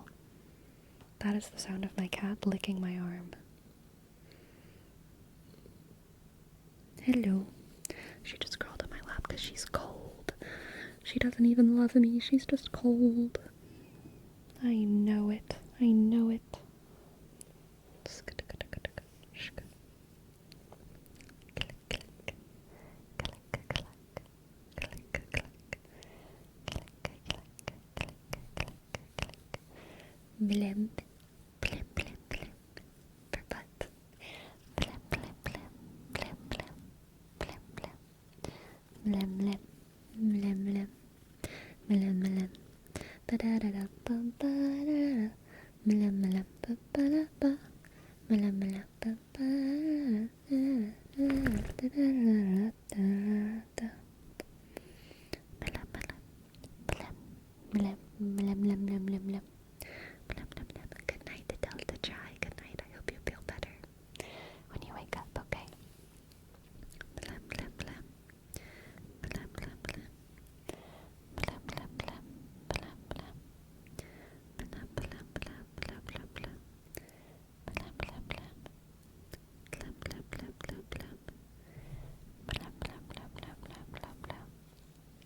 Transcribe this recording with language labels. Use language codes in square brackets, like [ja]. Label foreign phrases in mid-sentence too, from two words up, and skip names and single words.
[en] That is the sound of my cat licking my arm. Hello. She just crawled on my lap because she's cold. She doesn't even love me, she's just cold. I know it. I know it. Blim, blim, blim, blim, for butt. Blim, blim, blim, blim, blim, blim, blim. Blim, blim, blim, blim, blim, blim. Ba-da-da-da-ba-ba-da-da. Blim, blim, ba-ba-da-ba. Blim, blim, ba-ba-da-da. Da-da-da-da-da-da. Blim, blim, blim, blim, blim, blim, blim. Good night, Delta Try. Good night. I hope you feel better when you wake up, okay? Blam, blam, blam. Blam, blam, blam. Blam, blam, blam. Blam, blam. Blam, blam, blam. Blam, blam, blam. Blam, blam, blam. Blam, blam, blam, blam, blam. Blam, blam, blam, blam, blam, blam, blam.